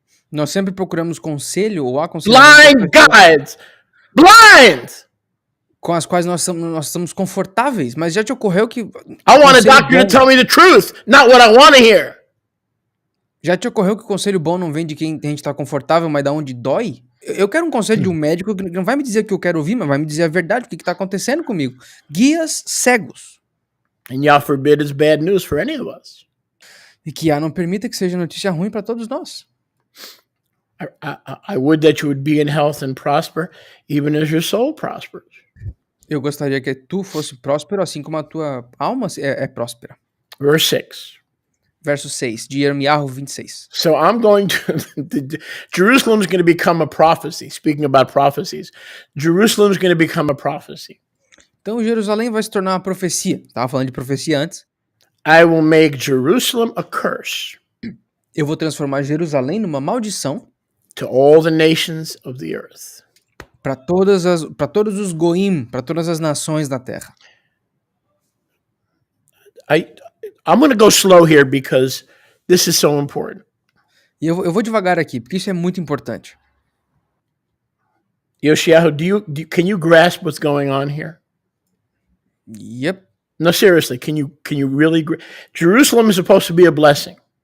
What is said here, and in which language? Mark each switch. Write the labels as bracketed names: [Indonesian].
[Portuguese] Nós sempre procuramos conselho ou aconselhamento. [English] Blind guides! Blind! [Portuguese] Com as quais nós estamos confortáveis. Mas já te ocorreu que... [English] I want a doctor to tell me the truth, not what I want to hear. [Portuguese] Já te ocorreu que o conselho bom não vem de quem a gente tá confortável, mas da onde dói? Eu quero um conselho de um médico que não vai me dizer o que eu quero ouvir, mas vai me dizer a verdade, o que tá acontecendo comigo. Guias cegos. [English] And y'all forbid it's bad news for any of us. [Portuguese] E que não permita que seja notícia ruim para todos nós. [English] I would that you would be in health and prosper, even as your soul prospers. [Portuguese] Eu gostaria que tu fosse próspero, assim como a tua alma é próspera. Verse 6. Verso 6, de Yirmiyahu 26. [English] So I'm going to, Jerusalem's going to become a prophecy. Speaking about prophecies, Jerusalem's going to become a prophecy. [Portuguese] Então Jerusalém vai se tornar uma profecia. Estava falando de profecia antes. [English] I will make Jerusalem a curse [Portuguese] Eu vou transformar Jerusalém numa maldição [English] to all the nations of the earth. [Portuguese] para todos os goim, para todas as nações da terra. [English] I'm going to go slow here because this is so important. [Portuguese] E eu vou devagar aqui, porque isso é muito importante. [English] Yoshiyahu, can you grasp what's going on here? Yep. No, seriously, can you really? Jerusalem is supposed to be a blessing.